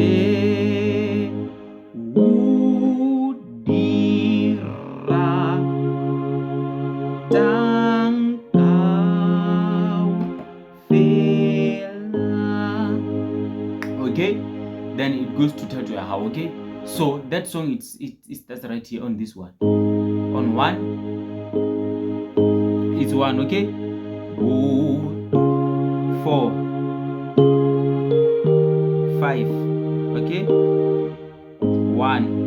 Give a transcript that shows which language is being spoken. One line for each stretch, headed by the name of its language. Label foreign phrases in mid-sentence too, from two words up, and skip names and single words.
English: Okay, then it goes to Thato ya hao. Okay, so that song it starts right here on this one. On one, it's one. Okay, 4, 5. Okay, 1.